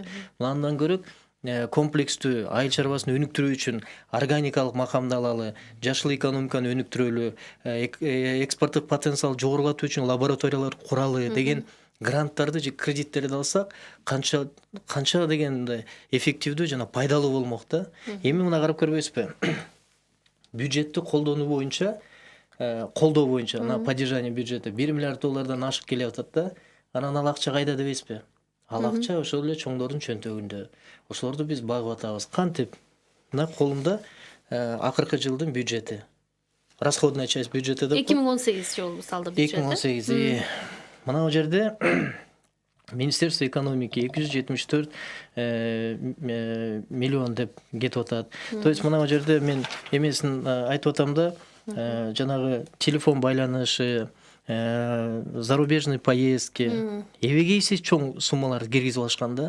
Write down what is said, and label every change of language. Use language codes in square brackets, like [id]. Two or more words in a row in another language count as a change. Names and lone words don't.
[ky] Мындан көрөк комплекстүү айыл чарбасын өнүктүрүү үчүн органикалык макамды алалы, жашыл экономиканы өнүктүрөлү, экспорттук потенциал жогорулатуу үчүн лабораториялар куралы деген гранттарды же кредиттерди алсак, канча дегенде эффективдүү жана пайдалуу болмок да. Эми мына карап көрбөйсүзбү? Бюджетти колдоо боюнча, [ru] на поддержание бюджета [ky] 1 миллиард доллардан ашып келе атат да. Анан ал акча кайда дебейсизби? Ал акча ошол эле чоңдордун чөнтөгүндө. Ошолорду биз багып атабыз. Кантип? Мына колумда акыркы жылдын бюджети. [ru] Расходная часть бюджета [ky] деп 2018 жылы мисалда бюджет. 2018. Мына бул жерде Министерство экономики 274 миллион деп кетип атат. [ru] То есть [ky] мына бул жерде мен эмесин айтып атам да, жанагы телефон байланышы, [ru] зарубежный поездки, [ky] эбегейсиз чоң суммаларды киргизип алышкан да.